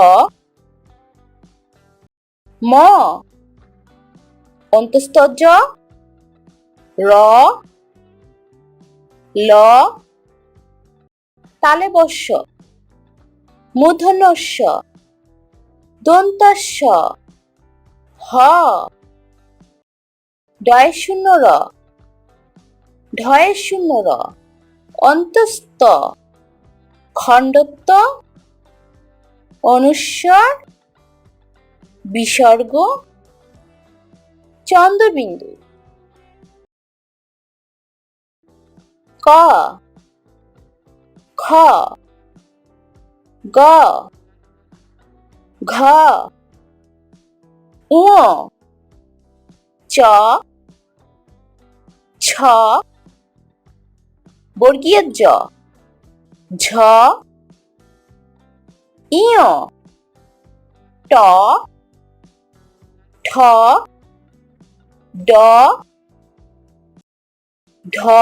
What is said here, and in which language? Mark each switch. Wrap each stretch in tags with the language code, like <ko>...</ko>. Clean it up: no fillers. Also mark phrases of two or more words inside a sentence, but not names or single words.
<bn>ম, অন্তস্থ জ, র, ল, তালব্য শ, মূর্ধন্য ষ, দন্ত্য স, হ, ডয় শূন্য র, ঢয় শূন্য র, অন্তস্থ, খণ্ডত্ব, অনুস্বার, বিসর্গ, চন্দ্রবিন্দু। ক, খ, গ, ঘ, ঙ, চ, ছ, বর্গীয় জ, ঝ, ইয়, ট, ঠ, ড, ঢ,</bn>